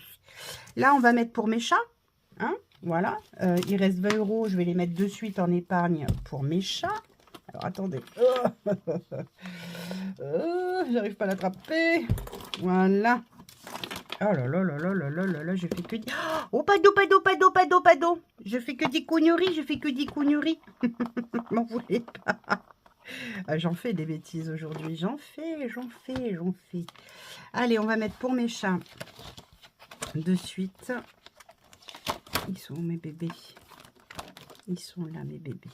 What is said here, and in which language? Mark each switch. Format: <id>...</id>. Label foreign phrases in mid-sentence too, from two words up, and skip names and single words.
<fr>Là, on va mettre pour mes chats. Hein, voilà, il reste 20 €, je vais les mettre de suite en épargne pour mes chats. Alors attendez, j'arrive pas à l'attraper. Voilà. Oh là là là là là là là là, je fais que des... Oh, pado, pado, pado, pado, pado. Je fais que des conneries, je fais que des conneries. M'en voulez pas. Ah, j'en fais des bêtises aujourd'hui, j'en fais. Allez, on va mettre pour mes chats de suite. Ils sont où mes bébés? Ils sont là, mes bébés.</fr>